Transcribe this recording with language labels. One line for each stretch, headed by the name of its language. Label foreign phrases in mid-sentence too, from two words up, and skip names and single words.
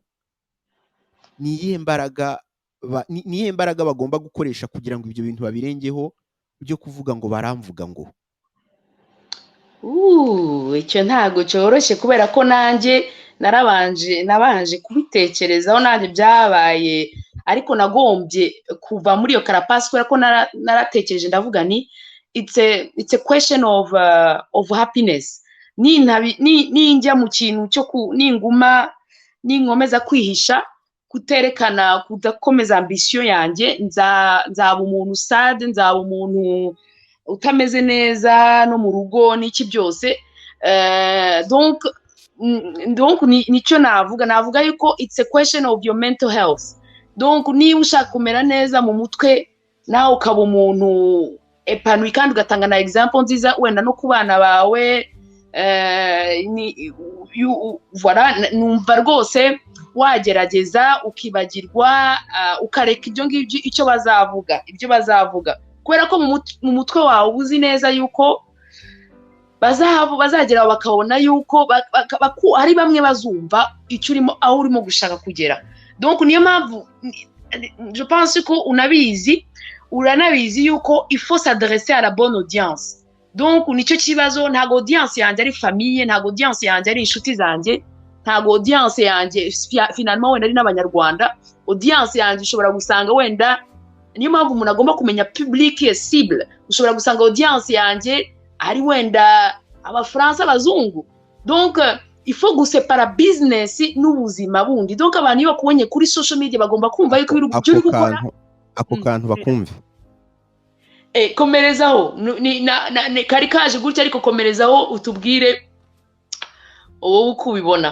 Kinyarwanda: Ni iyihe mbaraga bagomba gukoresha kugira ngo ibyo bintu babirengeho byo kuvuga ngo baramvuga ngo? Icyo ntago cyoroshye kubera ko nanjye nabanje kubitekerezaho nanjye byabaye, ariko nagombye kuva muri iyo carapace kubera ko naratekereje ndavuga ni
English: it's a question of happiness.
Kinyarwanda: Ninjya mu kintu cyo ninkomeza kwihisha kuterekana kudakomeza ambition yanjye, nzaba umuntu sad, nzaba umuntu utameze neza no mu rugo n'iki byose. Donc nicyo navuga yuko
English: it's a question of your mental health.
Kinyarwanda: Donc niba ushaka kumera neza mu mutwe nawe ukaba umuntu epanoui kandi ugatanga na example nziza wenda no ku bana bawe, voilà, numva rwose wagerageza ukibagirwa ukareka ibyo ngibyo icyo bazavuga kubera ko mu mutwe wawe uzi neza yuko bazagera bakabona yuko hari bamwe bazumva icyo urimo aho urimo gushaka kugera. Donc niyo mpamvu
French: je pense
Kinyarwanda: ko uranabizi yuko
French: il faut s'adresser à la bonne audience.
Kinyarwanda: Donc nicyo kibazo, ntago audience yanjye ari famille, ntago audience yanjye ari inshuti zanjye, ntago audience yanjye finalement wenda ari n'abanyarwanda. Audience yanjye ushobora gusanga wenda, niyo mpamvu umuntu agomba kumenya
French: public cible.
Kinyarwanda: Ushobora gusanga audience yanjye ari wenda abafaransa abazungu.
French: Donc il faut
Kinyarwanda: gusepara business n'ubuzima bundi. Donc abantu iyo bakubonye kuri
English: social media
Kinyarwanda: bagomba kumva yuko ibintu uri gukora ako kantu bakumve. Komerezaho ni kari kaje gutya, ariko komerezaho utubwire wowe uko ubibona.